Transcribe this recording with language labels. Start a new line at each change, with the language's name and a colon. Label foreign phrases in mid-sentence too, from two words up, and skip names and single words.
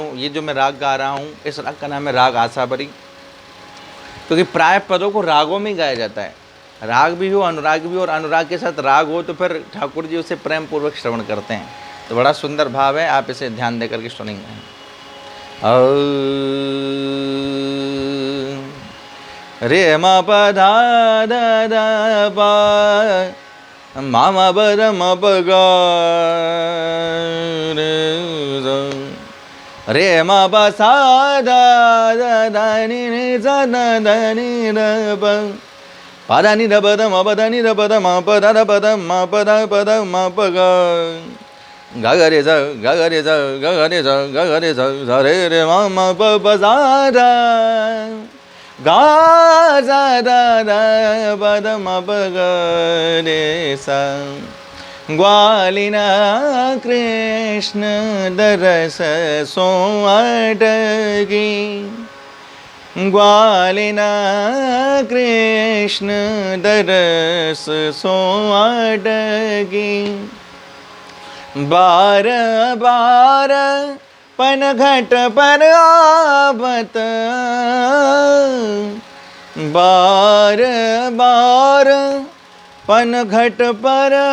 Hindi: ये जो मैं राग गा रहा हूँ, इस राग का नाम है राग आसाबरी। क्योंकि प्राय पदों को रागों में गाया जाता है। राग भी हो, अनुराग भी हो, और अनुराग के साथ राग हो तो फिर ठाकुर जी उसे प्रेम पूर्वक श्रवण करते हैं। तो बड़ा सुंदर भाव है, आप इसे ध्यान देकर के सुनेंगे। रे म प धा दा दा प मा म ब र म प ग रे म प सा दा दा दा नि नि सा दा दा नि र प प दा नि र प द म प दा नि र प द म प दा द प द म प दा प द म प ग गा गा रे ज गा गा रे ज गा गा रे ज गा गा रे ज ज रे रे म म प प za ra गा za ra ra प द म प ग रे सा ग्वालिना कृष्ण दरस सो अटकी ग्वालिना कृष्ण दरस सो अटकी बार बार पनघट पर आवत बार बार पनघट पर